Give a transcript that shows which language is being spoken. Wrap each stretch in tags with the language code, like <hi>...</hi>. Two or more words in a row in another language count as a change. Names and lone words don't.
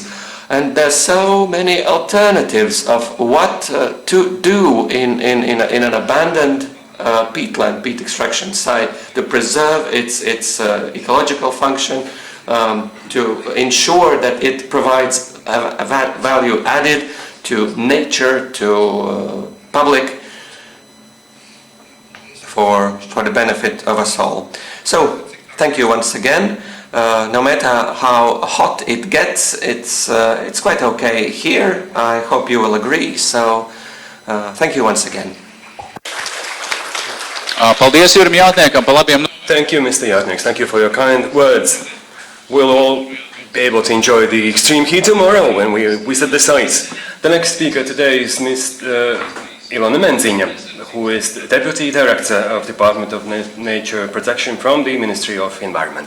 <en>And there's so many alternatives of what to do in an abandoned peatland, peat extraction site, to preserve its ecological function, to ensure that it provides a value added to nature, to public, for the benefit of us all. So, thank you once again. No matter how hot it gets, it's quite okay here. I hope you will agree. So, thank you once again.</en> <lv>Paldies Jurim Jātniekam par labiem.</lv> <en>Thank you, Mr. Jātnieks. Thank you for your kind words. We'll all be able to enjoy the extreme heat tomorrow when we visit the site. The next speaker today is Ms. Ilona Menziņa, who is the Deputy Director of Department of Nature Protection from the Ministry of Environment.</en>